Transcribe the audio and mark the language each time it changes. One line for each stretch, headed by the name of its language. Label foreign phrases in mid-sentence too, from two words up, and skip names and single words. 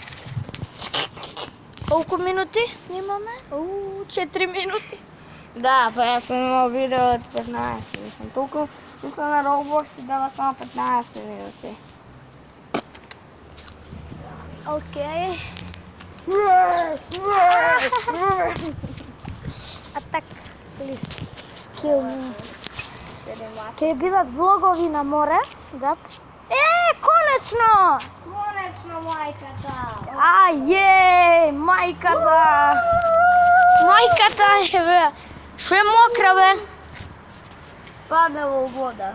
Macedonian: Колку минути снимаме? 4 минути. Да, па јас сум имал видео од 15, мислам. Толку мислам на Roblox и дава само 15 минути. Окей.
English: Attack, please. Kill me.
Macedonian: Ќе бидат влогови на море, да. Конечно! Конечно, мајката. Мајката! Мајката е, бе. Шо е мокра, бе? Падна во вода.